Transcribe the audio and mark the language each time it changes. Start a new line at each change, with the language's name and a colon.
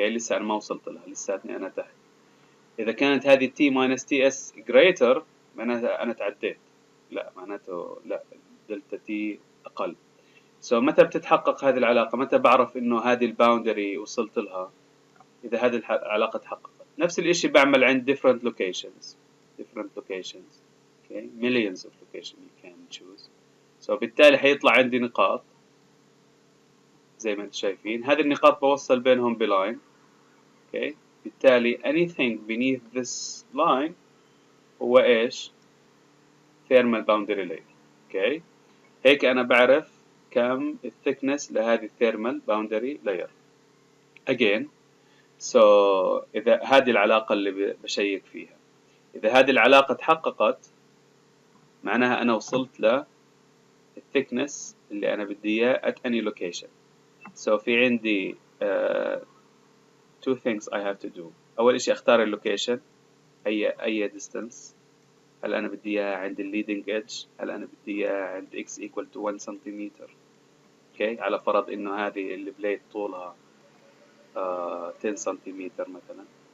Arabic: لسه أنا ما وصلت لها، لساتني أنا تحت. إذا كانت هذه
English: T minus TS greater
Arabic: معناها أنا تعديت. لا معناته لا دلتا T أقل. So متى بتتحقق هذه العلاقة؟ متى بعرف إنه هذه الباوندري وصلت لها؟ إذا هذه العلاقة تحققت. نفس الإشي بعمل عند
English: different locations. Okay, millions of locations you can choose.
Arabic: So بالتالي حيطلع عندي نقاط زي ما انتم شايفين. هذه النقاط بوصل بينهم بلاين. Okay. بالتالي
English: anything beneath this line
Arabic: هو إيش؟
English: thermal boundary layer. Okay.
Arabic: هيك أنا بعرف كم الثيكنس لهذه
English: thermal boundary layer. Again.
Arabic: So إذا هذه العلاقة اللي بشيك فيها، إذا هذه العلاقة تحققت معناها أنا وصلت ل thickness اللي أنا بدي إياه
English: at any location. So
Arabic: في عندي
English: two things I have to do.
Arabic: أول إشي أختار اللوكيشن، أي distance. هل أنا بدي إياها عند
English: leading edge؟
Arabic: هل أنا بدي إياها عند
English: x equal to 1
Arabic: سنتيمتر؟ okay. على فرض إنه هذه البليت طولها 10 سنتيمتر مثلا.